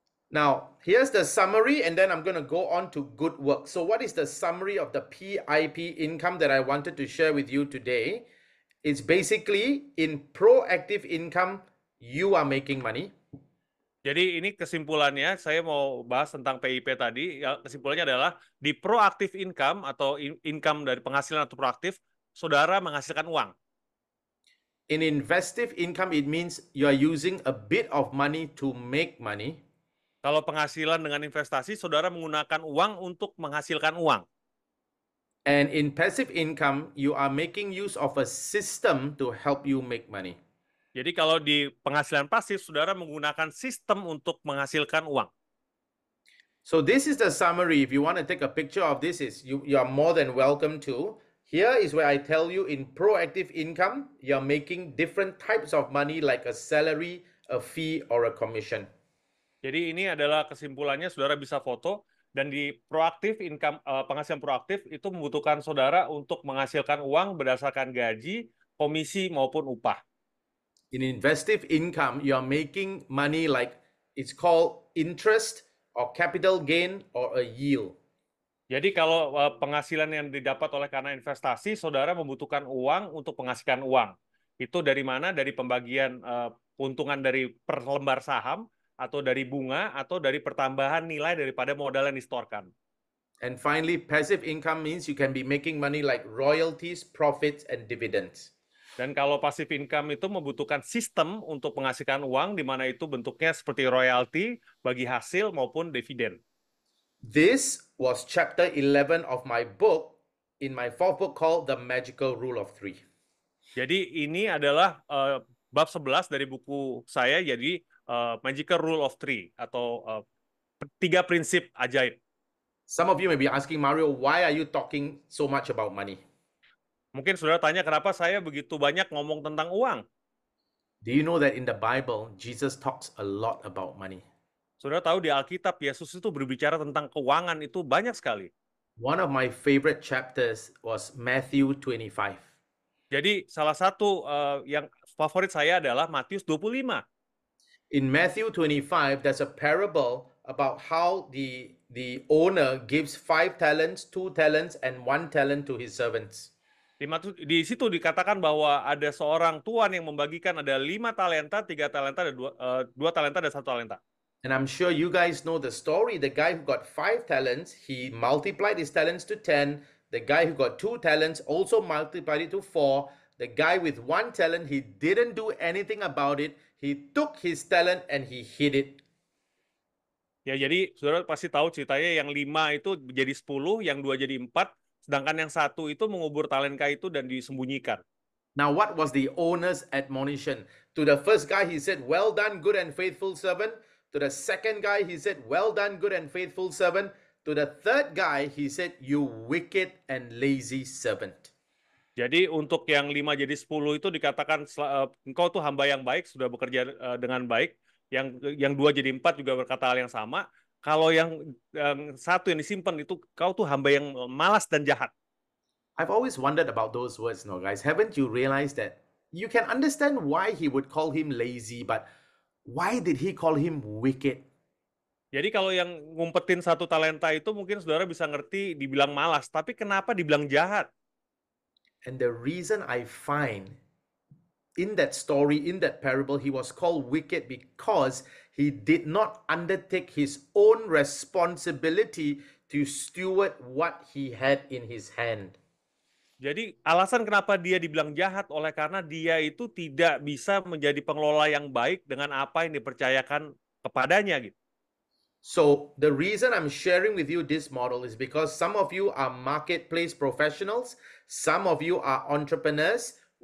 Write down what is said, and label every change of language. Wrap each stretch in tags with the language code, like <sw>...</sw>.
<en>Now, here's the summary, and then I'm going to go on to good work. So, what is the summary of the PIP income that I wanted to share with you today? It's basically in proactive income, you are making money.</en> <id>Jadi ini kesimpulannya, saya mau bahas tentang PIP tadi. Ya, kesimpulannya adalah di proactive income atau income dari penghasilan atau proaktif, saudara menghasilkan uang.</id> <en>In investive income, it means you are using a bit of money to make money.</en> <id>Kalau penghasilan dengan investasi, saudara menggunakan uang untuk menghasilkan uang.</id> <en>And in passive income, you are making use of a system to help you make money.</en> <id>Jadi kalau di penghasilan pasif, saudara menggunakan sistem untuk menghasilkan uang.</id> <en>So this is the summary. If you want to take a picture of this, you are more than welcome to. Here is where I tell you in proactive income, you're making different types of money like a salary, a fee, or a commission.</en> <id>Jadi ini adalah kesimpulannya, saudara bisa foto. Dan di proaktif income, penghasilan proaktif itu membutuhkan saudara untuk menghasilkan uang berdasarkan gaji, komisi, maupun upah.</id> <en>In investive income, you're making money like it's called interest or capital gain or a yield.</en> <id>Jadi kalau penghasilan yang didapat oleh karena investasi, saudara membutuhkan uang untuk menghasilkan uang. Itu dari mana? Dari pembagian keuntungan dari per lembar saham, atau dari bunga, atau dari pertambahan nilai daripada modal yang disetorkan.</id> <en>And finally, passive income means you can be making money like royalties, profits, and dividends.</en> <id>Dan kalau passive income itu membutuhkan sistem untuk menghasilkan uang, di mana itu bentuknya seperti royalti, bagi hasil, maupun dividen.</id> <en>This was chapter 11 of my book, in my fourth book called The Magical Rule of Three.</en> <id>Jadi ini adalah bab 11 dari buku saya, jadi Magical Rule of Three, atau 3 prinsip ajaib.</id> <en>Some of you may be asking, Mario, why are you talking so much about money?</en> <id>Mungkin saudara tanya, kenapa saya begitu banyak ngomong tentang uang?</id> <en>Do you know that in the Bible, Jesus talks a lot about money?</en> <id>Saudara tahu di Alkitab, Yesus itu berbicara tentang keuangan itu banyak sekali.</id> <en>One of my favorite chapters was Matthew 25.</en> <id>Jadi salah satu yang favorit saya adalah Matius 25.</id> <en>In Matthew 25, there's a parable about how the owner gives 5 talents, 2 talents, and 1 talent to his servants.</en> <id>Di situ dikatakan bahwa ada seorang tuan yang membagikan ada 5 talenta, 3 talenta, dan 2 talenta dan 1 talenta.</id> <en>And I'm sure you guys know the story. The guy who got 5 talents, he multiplied his talents to 10. The guy who got 2 talents also multiplied it to 4. The guy with 1 talent, he didn't do anything about it. He took his talent and he hid it.</en> <id>Ya, jadi saudara pasti tahu ceritanya yang 5 itu jadi 10, yang 2 jadi 4, sedangkan yang 1 itu mengubur talenta itu dan disembunyikan.</id> <en>Now, what was the owner's admonition? To the first guy, he said, "Well done, good and faithful servant." To the second guy, he said, "Well done, good and faithful servant." To the third guy, he said, "You wicked and lazy servant."</en> <id>Jadi untuk yang 5 jadi 10 itu dikatakan engkau tuh hamba yang baik, sudah bekerja dengan baik. Yang 2 jadi 4 juga berkata hal yang sama. Kalau yang 1 yang disimpan itu kau tuh hamba yang malas dan jahat.</id> <en>I've always wondered about those words, no, guys. Haven't you realized that you can understand why he would call him lazy, but why did he call him wicked?</en> <id>Jadi kalau yang ngumpetin 1 talenta itu mungkin saudara bisa ngerti dibilang malas, tapi kenapa dibilang jahat?</id> <en>And the reason I find in that story, in that parable, he was called wicked because he did not undertake his own responsibility to steward what he had in his hand.</en> <id>Jadi alasan kenapa dia dibilang jahat oleh karena dia itu tidak bisa menjadi pengelola yang baik dengan apa yang dipercayakan kepadanya gitu.</id> <en>So the reason I'm sharing with you this model is because some of you are marketplace professionals, some of you are entrepreneurs.</en>